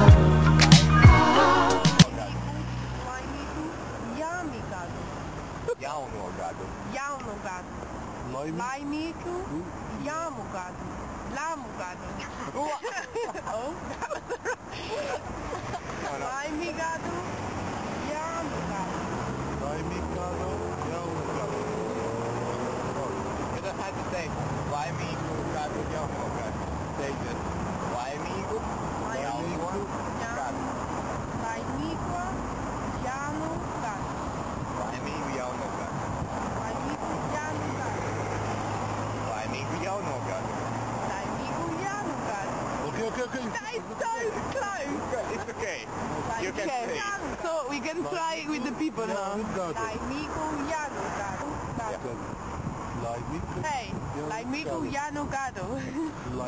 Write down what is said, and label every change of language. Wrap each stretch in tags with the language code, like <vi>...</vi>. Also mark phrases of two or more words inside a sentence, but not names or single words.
<lv>Jauno gadu. Laimīgu jaunu gadu. Lamu gadu. Laimīgu gadu, jaunu gadu.</lv> <en>You don't have to say</en> <lv>laimīgu gadu, jauno gadu.</lv> <en>Say just</en> <lv>laimīgu jauno gadu. Laimīgu jaunu gadu. Laimīgu jauno gadu. Laimīgu jaunu gadu. Laimīgu jauno gadu. Laimīgu jaunu gadu.</lv> <en>Okay. That is so close. It's okay. You can Okay. say it. So we can try it with the people now.</en> <lv>Laimīgu jaunu gadu. Hey, laimīgu jaunu gadu.</lv>